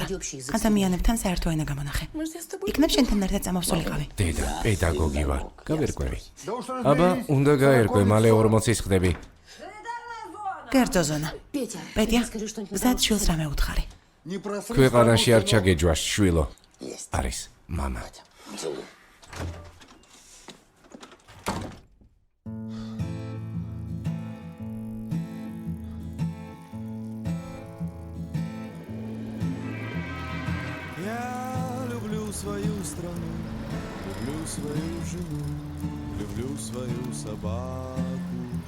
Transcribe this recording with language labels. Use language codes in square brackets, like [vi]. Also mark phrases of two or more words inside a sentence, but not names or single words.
[ka] ადამიანებთან საერთო ენა გამონახე. იქნებ შენთან ერთად წამოვსულიყავი. დედა, პედაგოგი ვარ. გავერკვევი. აბა, უნდა გაერკვე, მალე 40-ის ხდები. გერძო ზონა. პეტია, გზად შვილს რამე უთხარი. ქვეყანაში არ ჩაგეჯვა შვილო. არის, მამა. [ru] Свою страну, люблю свою жену, люблю свою собаку.